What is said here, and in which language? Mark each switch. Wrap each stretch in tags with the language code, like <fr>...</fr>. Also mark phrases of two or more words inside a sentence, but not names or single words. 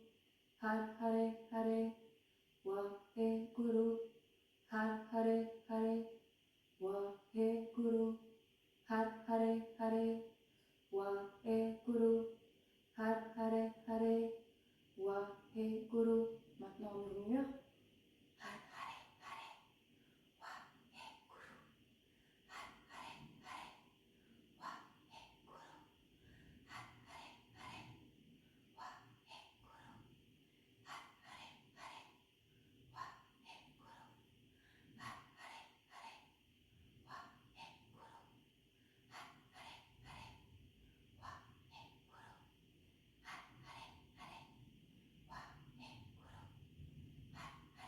<pa>ਹਰ ਹਰੇ ਹਰੇ ਵਾਹਿਗੁਰੂ. ਹਰ ਹਰੇ ਹਰੇ ਵਾਹਿਗੁਰੂ. ਹਰ ਹਰੇ ਹਰੇ ਵਾਹਿਗੁਰੂ. ਹਰ ਹਰੇ ਹਰੇ ਵਾਹਿਗੁਰੂ.</pa> <fr>Maintenant on murmure.</fr> <pa>ਹਰ ਹਰੇ ਹਰੇ ਵਾਹਿਗੁਰੂ. ਹਰ ਹਰੇ ਹਰੇ ਵਾਹਿਗੁਰੂ. ਹਰ ਹਰੇ ਹਰੇ ਵਾਹਿਗੁਰੂ. ਹਰ ਹਰੇ ਹਰੇ ਵਾਹਿਗੁਰੂ. ਹਰ ਹਰੇ ਹਰੇ ਵਾਹਿਗੁਰੂ. ਹਰ ਹਰੇ ਹਰੇ ਵਾਹਿਗੁਰੂ. ਹਰ ਹਰੇ ਹਰੇ ਵਾਹਿਗੁਰੂ. Har</pa>